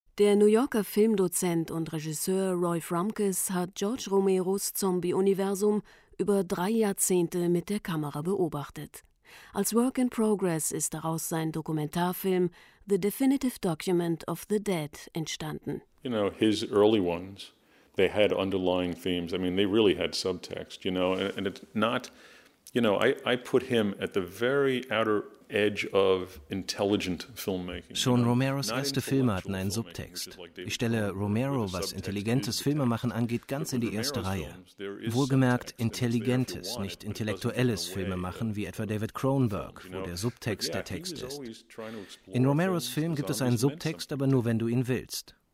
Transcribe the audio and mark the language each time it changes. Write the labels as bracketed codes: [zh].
[de] Der New Yorker Filmdozent und Regisseur Rolf Rumkes hat George Romeros Zombie-Universum über 3 Jahrzehnte mit der Kamera beobachtet. Als Work in Progress ist daraus sein Dokumentarfilm The Definitive Document of the Dead entstanden. [en] You know, his early ones, they had underlying themes. I mean, they really had subtext, you know, and it's not, you know, I put him at the very outer edge of intelligent filmmaking. [de] Schon Romeros erste Filme hatten einen Subtext. Ich stelle Romero, was intelligentes Filmemachen angeht, ganz in die erste Reihe. Wohlgemerkt intelligentes, nicht intellektuelles Filmemachen, wie etwa David Cronenberg, wo der Subtext der Text ist. In Romeros Film gibt es einen Subtext, aber nur, wenn du ihn willst.